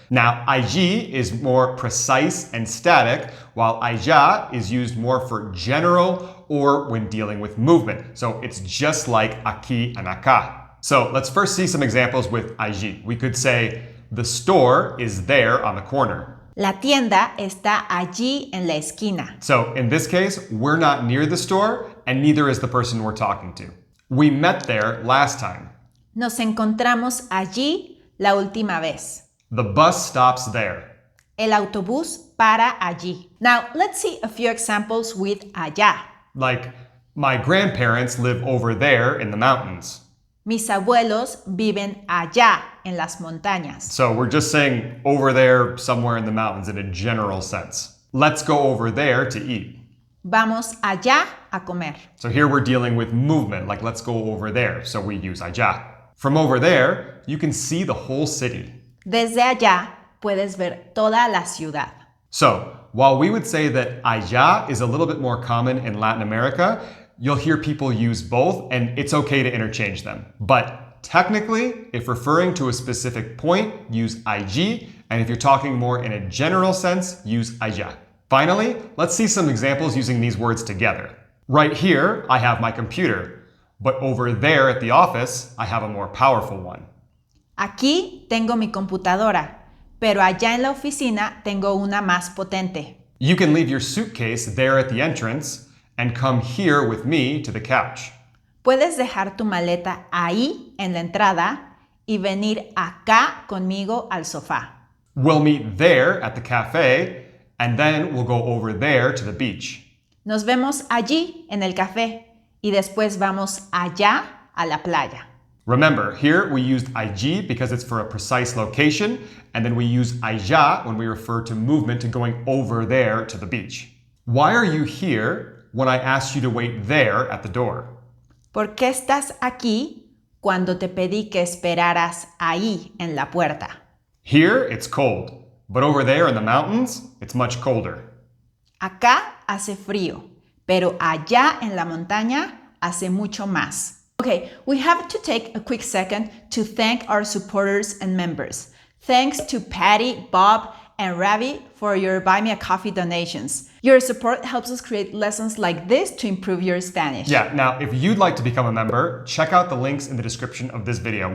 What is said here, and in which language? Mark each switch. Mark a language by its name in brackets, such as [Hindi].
[English] Now, allí is more precise and static, while allá is used more for general or when dealing with movement. So it's just like aquí and acá. So let's first see some examples with allí. We could say, the store is there on the corner. [Spanish] La tienda está allí en la esquina. [English] So in this case, we're not near the store, and neither is the person we're talking to. We met there last time. [Spanish] Nos encontramos allí la última vez. [English] The bus stops there. [Spanish] El autobús para allí. [English] Now, let's see a few examples with allá. Like, my grandparents live over there in the mountains. [Spanish] Mis abuelos viven allá en las montañas. [English] So we're just saying over there somewhere in the mountains in a general sense. Let's go over there to eat. [Spanish] Vamos allá a comer. [English] So here we're dealing with movement, like let's go over there. So we use allá. From over there, you can see the whole city. [Spanish] Desde allá puedes ver toda la ciudad. [English] So, while we would say that allá is a little bit more common in Latin America, you'll hear people use both, and it's okay to interchange them. But technically, if referring to a specific point, use allí, and if you're talking more in a general sense, use allá. Finally, let's see some examples using these words together. Right here, I have my computer, but over there at the office, I have a more powerful one. [Spanish] Aquí tengo mi computadora, pero allá en la oficina tengo una más potente. [English] You can leave your suitcase there at the entrance and come here with me to the couch. [Spanish] Puedes dejar tu maleta ahí en la entrada y venir acá conmigo al sofá. [English] We'll meet there at the cafe, and then we'll go over there to the beach. [Spanish] Nos vemos allí en el café y después vamos allá a la playa. [English] Remember, here we used allí because it's for a precise location, and then we use allá when we refer to movement to going over there to the beach. Why are you here when I asked you to wait there at the door? [Spanish] ¿Por qué estás aquí cuando te pedí que esperaras ahí en la puerta? [English] Here, it's cold, but over there in the mountains, it's much colder. [Spanish] Acá hace frío, pero allá en la montaña hace mucho más. [English] Okay, we have to take a quick second to thank our supporters and members. Thanks to Patty, Bob, and Ravi for your Buy Me a Coffee donations. Your support helps us create lessons like this to improve your Spanish. Yeah, now if you'd like to become a member, check out the links in the description of this video.